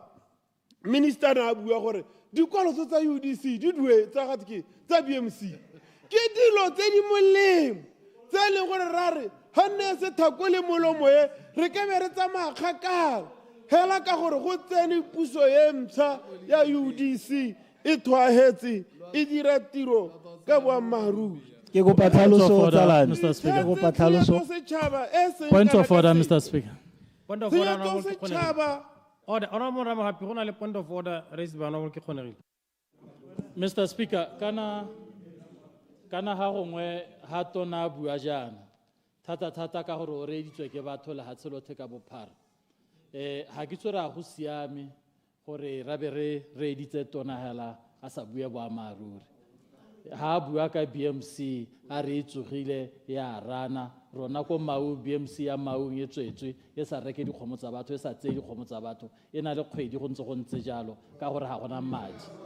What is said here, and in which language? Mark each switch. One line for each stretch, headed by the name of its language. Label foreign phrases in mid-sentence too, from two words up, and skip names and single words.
Tswana: Minister na bua gore dikoloto tsa UDC di duetsa ga ke tsa BMC ke dilo tse di molemo tse e leng gore ra re ga nne se thako le molomo e re ke be re tsamaya kgakala hela ka gore go tsene puso e ntšha ya UDC e tlwaetse e dira tiro ka boammaaruri. Ke kopa tlhaloso tsalane. Mr. Speaker, ke kopa tlhaloso.
English: Point of order, Mr. Speaker. Point of order, Honorable Happy,
Tswana: go na le
English: point of order raised by Honorable Kekgonerile.
Tswana: Mr. Speaker, kana ha gongwe ha tona bua jana thata ka gore o reeditswe ke batho le hatselotlhe ka bophara ha ke tsore a go siame gore ra be re reeditse tona hela a sa bua boammaaruri ha bua ka BMC a re itsogile ya rana rona ko mau BMC ya mau e tswetswe e sa reke dikgomo tsa batho e sa tseye dikgomo tsa batho e na le kgwedi go ntse jalo ka gore ha gona madi.